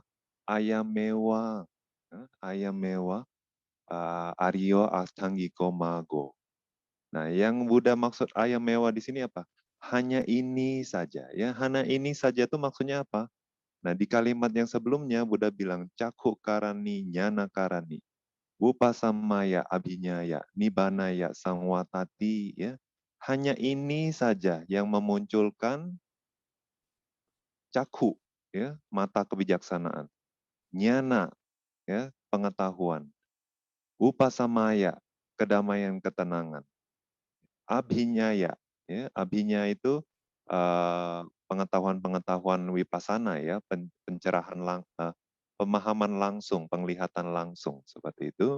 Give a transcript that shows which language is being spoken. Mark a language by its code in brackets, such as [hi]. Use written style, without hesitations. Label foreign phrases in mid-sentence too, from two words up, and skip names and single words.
[pi] Ayam mewah. Ayam mewah. Aryo Ashtangiko Mago. [id] Nah, yang Buddha maksud [pi] ayam mewah [id] di sini apa? Hanya ini saja. Ya, hanya ini saja itu maksudnya apa? Nah, di kalimat yang sebelumnya Buddha bilang [pi] cakhu karani nyana karani. Upasamaya abhinyaya nibanaya samwatati ya. [id] Hanya ini saja yang memunculkan cakhu ya, mata kebijaksanaan. Nyana ya, pengetahuan. Upasamaya, kedamaian ketenangan. Abhinyaya, ya, abhinya itu pengetahuan-pengetahuan wipasana ya, pencerahan pemahaman langsung, penglihatan langsung seperti itu.